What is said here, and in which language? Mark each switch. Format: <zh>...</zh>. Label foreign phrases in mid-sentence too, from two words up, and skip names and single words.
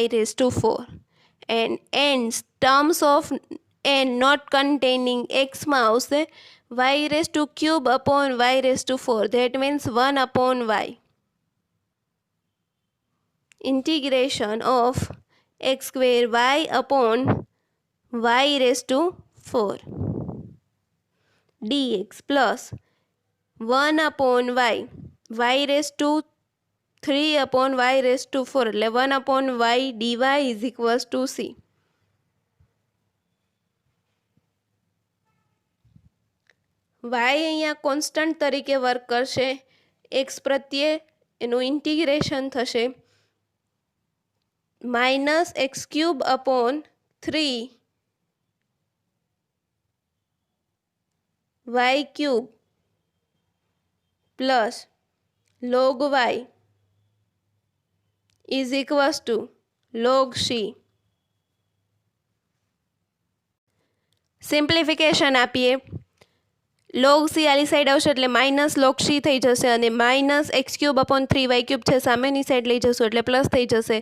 <en>raised to 4 and n's terms of n not containing x</en> <gu>માં આવશે</gu> <en>y raised to cube upon y raised to 4, that means 1 upon y. Integration of x square y upon y raised to 4 dx plus 1 upon y raised to 3 upon y raised to 4 એટલે 1 upon y dy is equals to c.</en> <gu>y અહીંયા કોન્સ્ટન્ટ તરીકે વર્ક કરશે, x પ્રત્યે એનું ઇન્ટિગ્રેશન થશે</gu> <en>minus x cube upon 3 y cube plus log y is equals to log c.</en> <gu>સિમ્પ્લિફિકેશન આપીએ. log c આલી સાઈડ આવશે એટલે</gu> <en>minus log c</en> <gu>થઈ જશે અને</gu> <en>minus x cube upon 3y cube</en> <gu>છે સામેની સાઈડ લઈ જશું એટલે પ્લસ થઈ જશે.</gu>